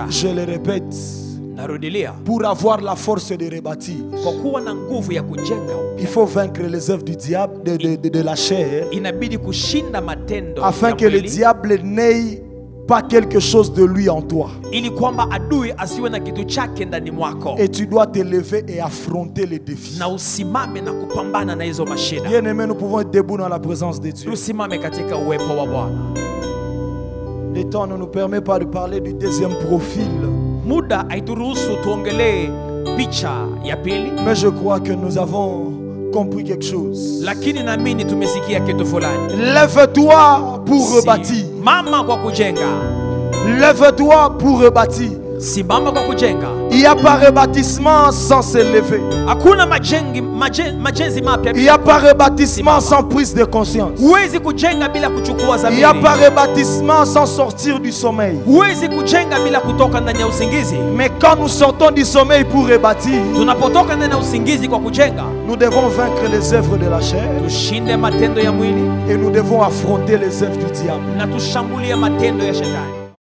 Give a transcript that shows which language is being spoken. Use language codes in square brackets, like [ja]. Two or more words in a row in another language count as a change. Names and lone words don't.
[fr] Je le répète, [sw] Narudilia, [fr] pour avoir la force de rebâtir, [sw] kwa kuwa na nguvu ya kujenga upya, [fr] il faut vaincre les œuvres du diable, de la chair, [sw] inabidi kushinda matendo [fr] afin [sw] ya [fr] que le [sw] mwili, [fr] diable n'ait pas quelque chose de lui en toi. [sw] ili kwamba adui asiwe na kitu chake ndani mwako, [fr] Et tu dois te lever et affronter les défis. [sw] na usimame na kupambana na hizo mashida. [fr] Bien-aimés, nous pouvons être debout dans la présence de Dieu. [sw] Tusimame katika uwepo wa Bwana. [fr] Le temps ne nous permet pas de parler du deuxième profil, [sw] Muda haituruhusu tuongelee picha ya pili, [fr] mais je crois que nous avons compris quelque chose. [sw] lakini naamini tumesikia kitu fulani. [fr] Lève-toi pour rebâtir. [sw] Simama kwa kujenga, [fr] Lève-toi pour rebâtir. [sw] simama kwa kujenga. [fr] Il n'y a pas rebâtissement sans se lever. [sw] Hakuna majenzi mapya [fr] Il n'y a pas rebâtissement sans prise de conscience. [sw] Huwezi kujenga bila kuchukua [fr] Il n'y a [sw] dhamiri. [fr] pas rebâtissement sans sortir du sommeil. [sw] Huwezi kujenga bila kutoka ndani ya usingizi. [fr] Mais quand nous sortons du sommeil pour rebâtir, [sw] Tunapotoka ndani ya usingizi kwa kujenga, [fr] nous devons vaincre les œuvres de la chair [sw] tushinde matendo ya mwili [fr] et nous devons affronter les œuvres du diable. [sw] na tushambulie matendo ya shetani.